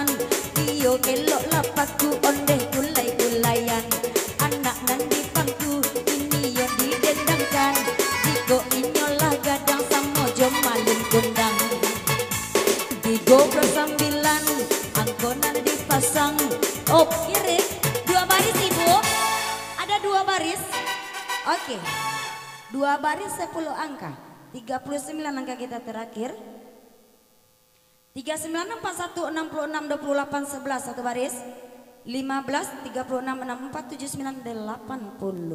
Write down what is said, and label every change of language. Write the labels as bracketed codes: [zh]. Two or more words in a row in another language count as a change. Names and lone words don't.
[min] Iyo kelok lapaku onde kulai-kulayan. Anak nan di pangku ini yo didendangkan. Jiko inyolah gadang samo jom malin kundang. 39 angko nan dipasang. Oh, [id] kiri 2 baris ibu. Ada 2 baris. Oke. 2 baris 10 angka. 39 angka kita terakhir. 39 41 66 28 11 satu baris. 15 36 64 79 80.